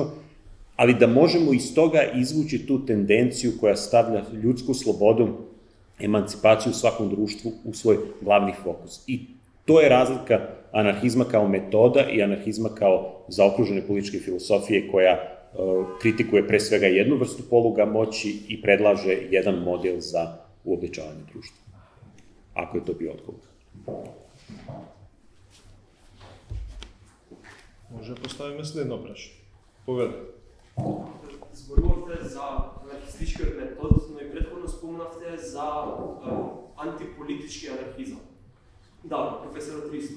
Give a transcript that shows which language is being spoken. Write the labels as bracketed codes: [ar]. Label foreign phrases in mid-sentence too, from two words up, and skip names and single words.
[sr] Ali da možemo iz toga izvući tu tendenciju koja stavlja ljudsku slobodu, emancipaciju u svakom društvu u svoj glavni fokus. I to je razlika anarhizma kao metoda i anarhizma kao zaokružene političke filosofije koja kritikuje pre svega jednu vrstu poluga moći i predlaže jedan model za uobličavanje društva. ako je to bio odgovor. [mk] Може да поставиме следно прашање. Поведе. Зборувавте за анархистичкиот метод, но и претходно спомнавте за антиполитички анархизам. Да, професорот Ристо.